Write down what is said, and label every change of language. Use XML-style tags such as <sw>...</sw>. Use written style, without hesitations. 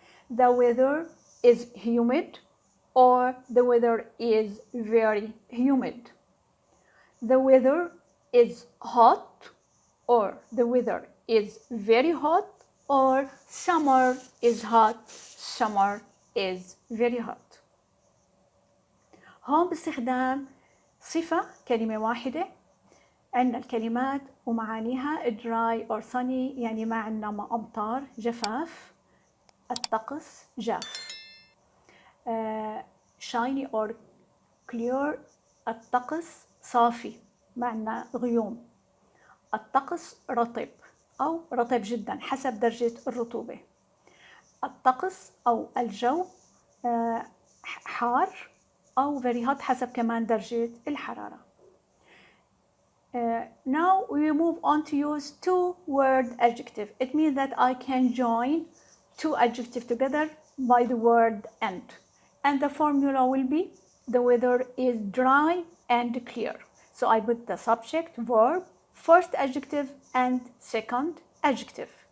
<en>The weather is humid or the weather is very humid. The weather is hot or the weather is very hot, or summer is hot, summer is very hot.</en> <ar>هون باستخدام صفة كلمة واحدة عندنا الكلمات ومعانيها</ar> <en>dry or sunny</en> <ar>يعني ما عندنا أمطار جفاف، الطقس جاف.</ar> <en>shiny or clear</en> <ar>الطقس صافي ما عندنا غيوم. الطقس رطب أو رطب جدا حسب درجة الرطوبة. الطقس أو الجو حار أو</ar> <en>very hot</en> <ar>حسب كمان درجة الحرارة.</ar> <en>Now we move on to use two-word adjective. It means that I can join two adjectives together by the word and. And the formula will be the weather is dry and clear. So I put the subject, verb, first adjective and second adjective.</en>